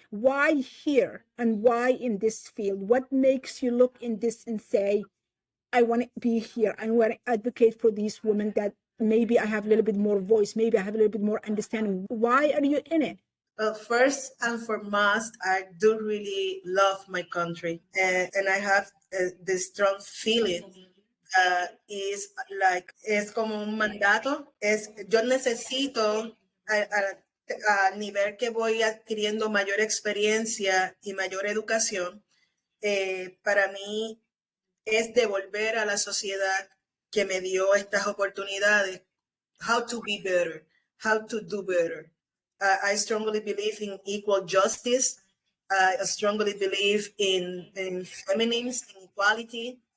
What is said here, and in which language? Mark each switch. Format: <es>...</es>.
<en>Why here and why in this field? What makes you look in this and say, I want to be here, I want to advocate for these women that maybe I have a little bit more voice, maybe I have a little bit more understanding. Why are you in it? Well, first and foremost, I do really love my country, and I have this strong feeling</en> <es>es como un mandato, yo necesito a nivel que voy adquiriendo mayor experiencia y mayor educación, para mí es devolver a la sociedad que me dio estas oportunidades,</es> <en>how to be better, how to do better. I strongly believe in equal justice. I strongly believe in feminism, in equality.</en>